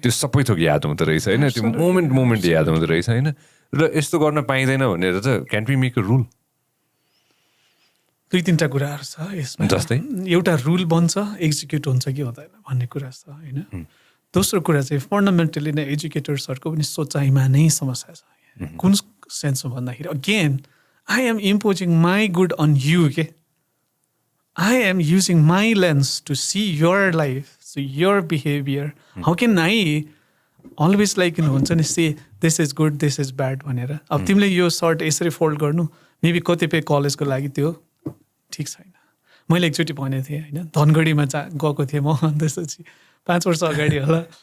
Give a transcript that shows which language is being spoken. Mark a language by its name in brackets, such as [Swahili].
[Nepali] त्यो सबै थोक याद हुँदो रहेछ होइन त्यो मोमेन्ट याद हुँदो रहेछ होइन र यस्तो गर्न पाइँदैन भनेर त [English] can be make a rule [Nepali] 2-3टा कुराहरू छ यसमा जस्तै एउटा रुल बन्छ एक्जिक्युट हुन्छ कि हुँदैन भन्ने कुरा छ होइन दोस्रो कुरा चाहिँ फन्डामेन्टली नै एजुकेटर्सहरूको पनि सोचाइमा नै समस्या छ कुन सेन्समा भन्दाखेरि again [English] I am imposing my good on you. Okay? I am using my lens to see your life, so your behavior. How can I always like say this is good, this is bad [Nepali] भनेर अब तिमीले यो short यसरी fold गर्नु maybe कतिपय कलेजको लागि त्यो ठिक छैन. मैले एकचोटि भनेको थिएँ होइन धनगढीमा गएको थिएँ म त्यसपछि 5 वर्ष अगाडि होला.